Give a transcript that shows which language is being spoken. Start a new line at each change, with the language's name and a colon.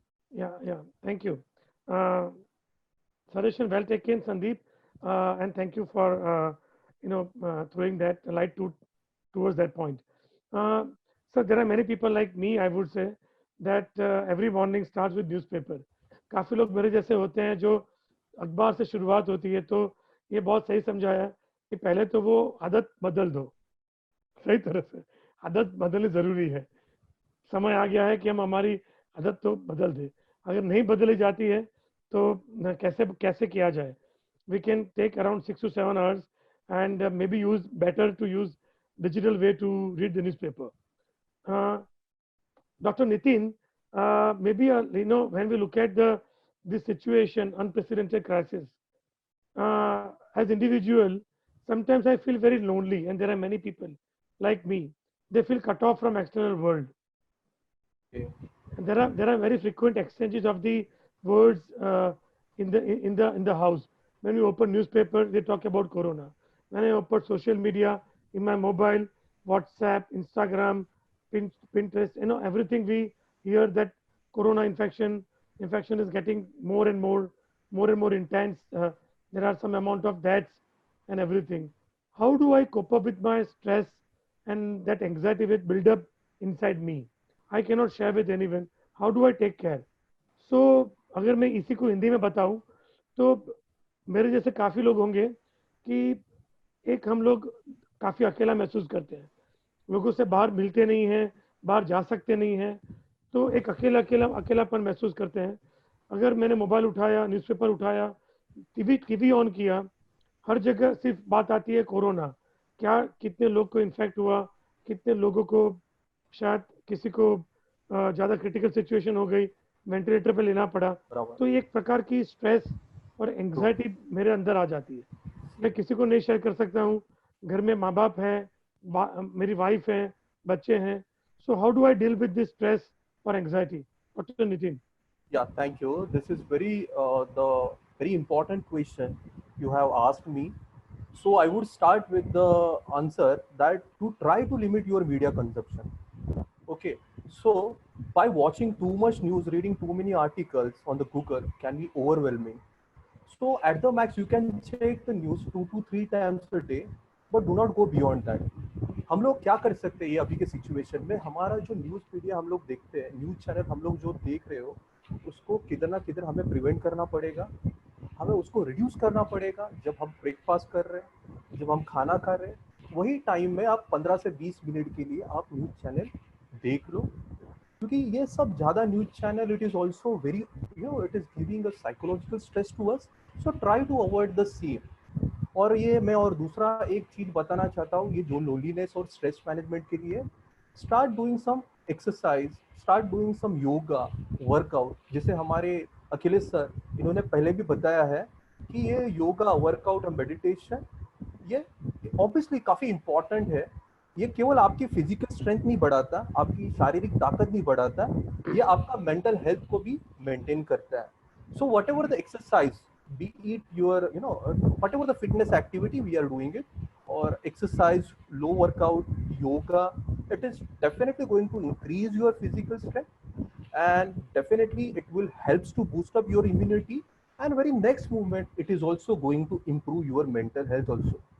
English: Yeah. Thank you. Suggestion well taken, Sandeep, and thank you for throwing that light towards that point. So there are many people like me, I would say, that every morning starts with newspaper.
Hindi: काफी लोग मेरे जैसे होते हैं जो अखबार से शुरुआत होती है, तो ये बहुत सही समझाया कि पहले तो वो आदत बदल दो, सही तरह से आदत बदलनी जरूरी है। समय आ गया है कि हम हमारी आदत तो बदल दें। अगर नहीं बदली जाती है तो कैसे कैसे किया जाए?
English: We can take around 6 to 7 hours and maybe better to use digital way to read the newspaper. Dr. Nitin, maybe when we look at this situation, unprecedented crisis, as individual, sometimes I feel very lonely, and there are many people like me. They feel cut off from external world. Okay. And there are very frequent exchanges of the words in the house. When we open newspaper, they talk about corona. When I open social media in my mobile, WhatsApp, Instagram, Pinterest, everything we hear that corona infection is getting more and more intense. There are some amount of deaths and everything. How do I cope up with my stress and that anxiety with build up inside me? I cannot share with anyone. How do I take care?
Hindi: So अगर मैं इसी को हिंदी में बताऊं तो मेरे जैसे काफ़ी लोग होंगे कि एक हम लोग काफ़ी अकेला महसूस करते हैं, लोगों से बाहर मिलते नहीं हैं, बाहर जा सकते नहीं हैं, तो एक अकेलापन महसूस करते हैं। अगर मैंने मोबाइल उठाया, न्यूज़पेपर उठाया, टीवी ऑन किया, हर जगह सिर्फ बात आती है कोरोना, क्या कितने लोग को इन्फेक्ट हुआ, कितने लोगों को शायद किसी को ज़्यादा क्रिटिकल सिचुएशन हो गई, वेंटिलेटर पे लेना पड़ा। तो एक प्रकार की स्ट्रेस और एंग्जाइटी मेरे अंदर आ जाती है। मैं किसी को नहीं शेयर कर सकता हूँ, घर में माँ बाप हैं, मेरी वाइफ है, बच्चे हैं।
English: So how do I deal with this stress और anxiety? Doctor Nitin. Yeah, thank you. This is very important question you have asked me. So I would start with the answer that to try to limit your media consumption. Okay, so by watching too much news, reading too many articles on the Google can be overwhelming. So at the max, you can check the news 2 to 3 times a day, but do not go beyond that.
Hindi: हम लोग क्या कर सकते हैं ये अभी के situation में, हमारा जो न्यूज़ मीडिया हम लोग देखते हैं, न्यूज़ चैनल हम लोग जो देख रहे हो, उसको किधर ना किधर हमें प्रिवेंट करना पड़ेगा, हमें उसको रिड्यूस करना पड़ेगा। जब हम ब्रेकफास्ट कर रहे हैं, जब हम खाना खा रहे हैं, वही टाइम में आप 15 से 20 मिनट के लिए आप न्यूज़ चैनल देख लो, क्योंकि ये सब ज़्यादा news channel it is also very it is giving a psychological stress to us, so try to avoid the same. और ये मैं और दूसरा एक चीज बताना चाहता हूँ, ये जो लोनलीनेस और स्ट्रेस मैनेजमेंट के लिए, start doing some exercise, start doing some yoga, workout. जैसे हमारे अखिलेश सर इन्होंने पहले भी बताया है कि ये योगा, वर्कआउट और मेडिटेशन ये ऑब्वियसली काफी इंपॉर्टेंट है। ये केवल आपकी फिजिकल स्ट्रेंथ नहीं बढ़ाता, आपकी शारीरिक ताकत नहीं बढ़ाता, ये आपका मेंटल हेल्थ को भी मेंटेन करता है।
English: So whatever the exercise, be it your whatever the fitness activity we are doing it, or exercise, low workout, yoga, it is definitely going to increase your physical strength, and definitely it will helps to boost up your immunity, and very next movement it is also going to improve your mental health also.